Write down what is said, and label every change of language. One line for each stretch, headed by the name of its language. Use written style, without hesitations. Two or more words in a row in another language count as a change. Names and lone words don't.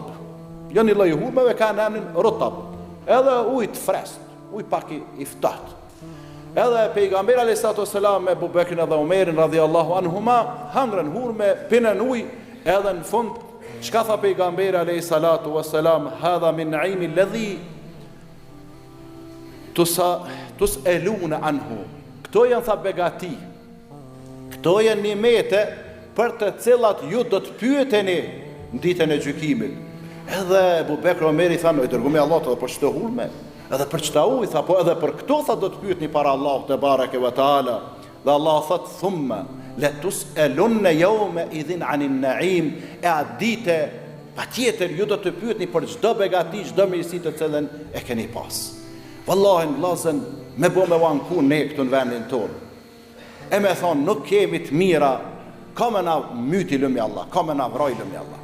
Albanian: Jo një lloj hurmeve kanë emrin rutab. Edhe ujë të freskët, ujë pak i ftohtë. Edhe pejgamberi
Arabic: عليه الصلاة والسلام
Albanian: me Abu Bekrin dhe Omerin
Arabic: رضي الله عنهما
Albanian: hëngrën hurme, pinën ujë, edhe në fund çka tha pejgamberi
Arabic: عليه الصلاة والسلام, هذا من النعيم الذي تسألون عنه.
Albanian: Këto janë tha begati, këto janë nimete për të cilat ju do të pyeteni në ditën e gjykimit. Edhe Abu Bekri Omeri thanë, i dërguari Allahut, edhe për çdo hurme, edhe për çdo ujë, tha, po edhe për këto tha do të pyetni para Allahut
Arabic: تبارك وتعالى.
Albanian: Dhe Allah thot
Arabic: ثم لتسألن يومئذ عن النعيم.
Albanian: E atë ditë patjetër ju do të pyetni për çdo begati, çdo mirësi të cilën e keni pas. Wallahi vllazën, me bo me vanku ne këtu në vendin tonë. E me thonë, nuk kemi të mira, ka me na myti lëmi Allah, ka me na vroj lëmi Allah.